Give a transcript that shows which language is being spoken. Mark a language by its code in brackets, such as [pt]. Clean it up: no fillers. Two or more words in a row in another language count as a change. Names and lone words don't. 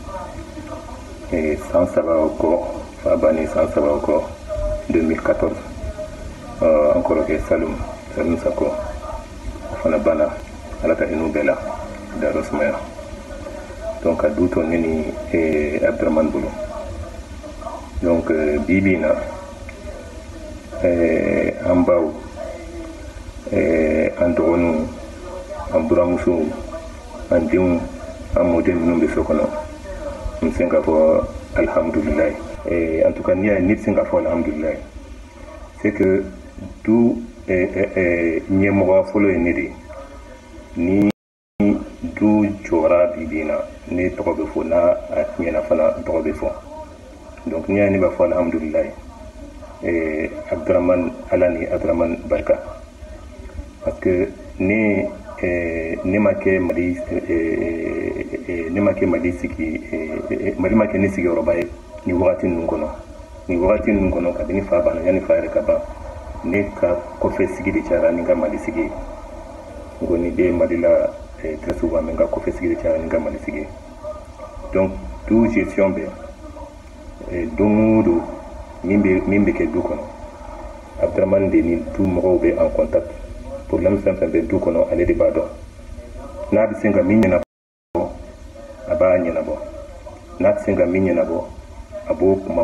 [bm] san 3 kɔ fa banni san 3 kɔ 2014 an kɔrɔkɛ Salum Sako o fana banna ala ka hinɛ bɛɛ la dayɔrɔ sumaya donc ka du to ne ni Abdurahman bolo donc bibi na an baw an dɔgɔninw an buramusow an denw an mɔden minnu bɛ so kɔnɔ n bɛ se k'a fɔ alhamdulilayi [fr] en tout cas [bm] n'i y'a ye ne bɛ se k'a fɔ alhamdulilayi [fr] c'est que [bm] du ɲɛmɔgɔ fɔlɔ ye ne de ye ni du jɔra bibi na ne tɔgɔ bɛ fɔ n'a tiɲɛna fana tɔgɔ bɛ fɔ donc n'i y'a ye ne b'a fɔ alhamdulilayi Abdurahman ala ni Abdurahman barika [fr] parce que [bm] ne ma kɛ Mali sigi Mali ma kɛ ne sigiyɔrɔba ye nin wagati ninnu kɔnɔ kabini fa banna yanni fa yɛrɛ ka ban ne ka kɔfɛ sigi de cayara ni ka Mali sigi n ko ni bɛ Mali la [fr] très souvent [bm] n ka kɔfɛ sigi de cayara ni ka Mali sigi donc du gestion bɛ don o don min bɛ kɛ du kɔnɔ Abdurahman de ni du mɔgɔw bɛ [fr] en contact problème [bm] fɛn fɛn bɛ du kɔnɔ ale de b'a dɔn n'a bɛ se ka min ɲɛnabɔ a b'a ɲɛnabɔ n'a tɛ se ka min ɲɛnabɔ a b'o kuma